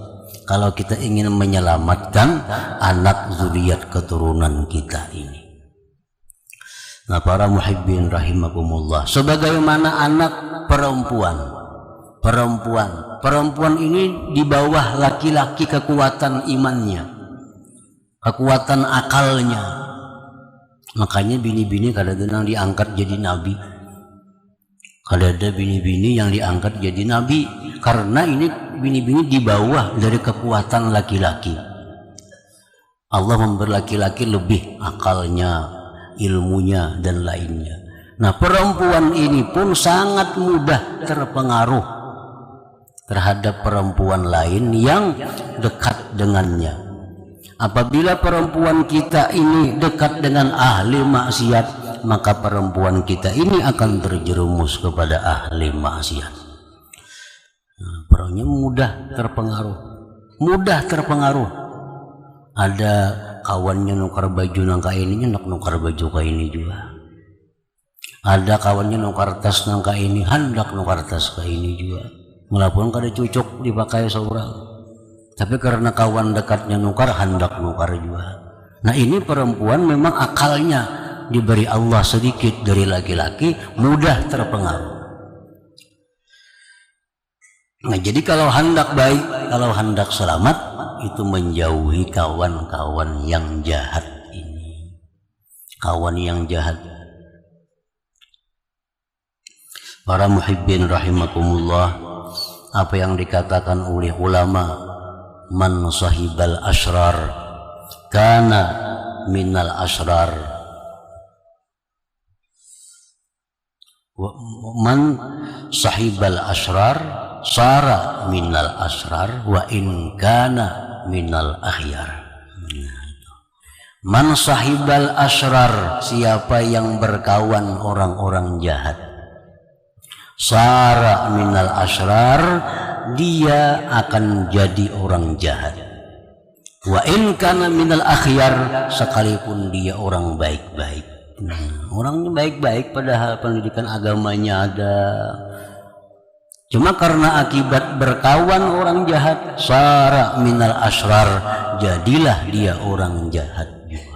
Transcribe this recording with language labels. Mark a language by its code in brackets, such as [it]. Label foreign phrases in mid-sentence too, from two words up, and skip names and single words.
[bjn] Kalau kita ingin menyelamatkan anak zuriat keturunan kita ini. Nah, para [ar] محبين رحمكم الله, [bjn] sebagaimana anak perempuan ini di bawah laki-laki kekuatan imannya. kekuatan akalnya. Makanya bini-bini kadang-kadang diangkat jadi nabi. Ada bini-bini yang diangkat jadi nabi karena ini bini-bini di bawah dari kekuatan laki-laki. Allah memberi laki-laki lebih akalnya, ilmunya dan lainnya. Nah, perempuan ini pun sangat mudah terpengaruh terhadap perempuan lain yang dekat dengannya. Apabila perempuan kita ini dekat dengan ahli maksiat, maka perempuan kita ini akan terjerumus kepada ahli maksiat. Nah, perannya mudah terpengaruh. Ada kawannya nukar baju nangka ininya, nak nukar baju ke ini juga. Ada kawannya nukar tas nangka ini, hendak nukar tas ke ini juga. Walaupun kada cucuk dipakai seorang. Tapi karena kawan dekatnya nukar, hendak nukar juga. Nah, ini perempuan memang akalnya diberi Allah sedikit dari laki-laki, mudah terpengaruh. Nah, jadi kalau hendak baik, kalau hendak selamat, itu menjauhi kawan-kawan yang jahat ini. Kawan yang jahat. Para [ar] محبين رحمكم الله, [bjn] apa yang dikatakan oleh ulama, [ar] من صاحب الأشرار كان من الأشرار، من صاحب الأشرار صار من الأشرار وإن كان من الأخيار. من صاحب الأشرار, [bjn] siapa yang berkawan orang-orang jahat, [ar] صار من الأشرار, [bjn] dia akan jadi orang jahat. [ar] وإن كان من الأخيار, [bjn] sekalipun dia orang baik-baik. Orangnya baik-baik padahal pendidikan agamanya ada. Cuma karena akibat berkawan orang jahat, [ar] صار من الأشرار, [bjn] jadilah dia orang jahat juga.